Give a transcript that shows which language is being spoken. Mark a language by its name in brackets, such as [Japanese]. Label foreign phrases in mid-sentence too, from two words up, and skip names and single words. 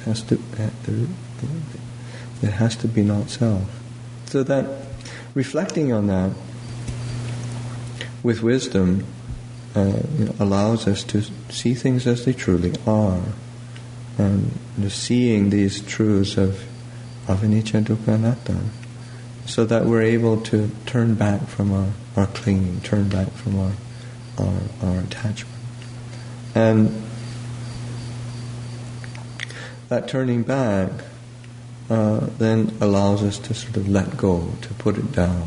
[English] It has to be not self. So that reflecting on that with wisdom allows us to see things as they truly are, and seeing these truths of [Pali] anicca, dukkha, anatta, [English] so that we're able to turn back from our clinging, turn back from our attachment. And that turning back then allows us to sort of let go, to put it down.